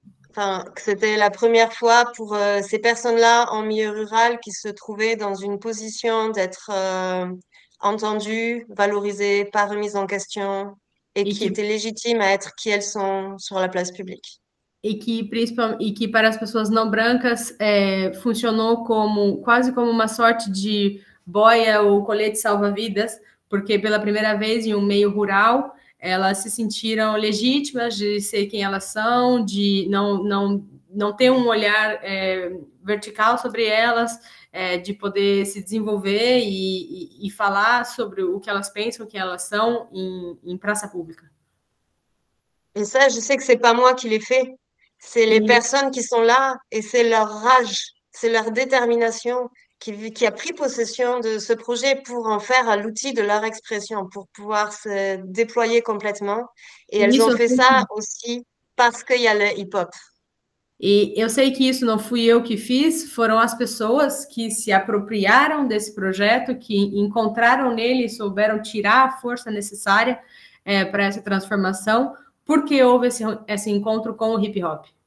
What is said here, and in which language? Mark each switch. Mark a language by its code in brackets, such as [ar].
[fr] Enfin, que c'était la première fois pour ces personnes-là en milieu rural qui se trouvaient dans une position d'être entendues, valorisées, pas remises en question et qui étaient légitimes à être qui elles sont sur la place publique. [pt] E que para as pessoas não brancas funcionou quase como uma sorte de boia ou colete salva-vidas, porque pela primeira vez em um meio rural elas se sentiram legítimas de ser quem elas são, de não ter um olhar vertical sobre elas, de poder se desenvolver e falar sobre o que elas pensam, o que elas são em praça pública. [fr] Et ça, je sais que c'est pas moi qui l'ai fait. C'est les personnes qui sont là et c'est leur rage, c'est leur détermination qui a pris possession de ce projet pour en faire un outil de leur expression, pour pouvoir se déployer complètement. Et elles [pt] Isso [fr] ont [pt] eu [fr] fait [pt] sei [fr] ça aussi parce qu'il y a le hip-hop. [pt] E eu sei que isso não fui eu que fiz, foram as pessoas que se apropriaram desse projeto, que encontraram nele e souberam tirar a força necessária para essa transformação, porque houve esse encontro com o hip hop.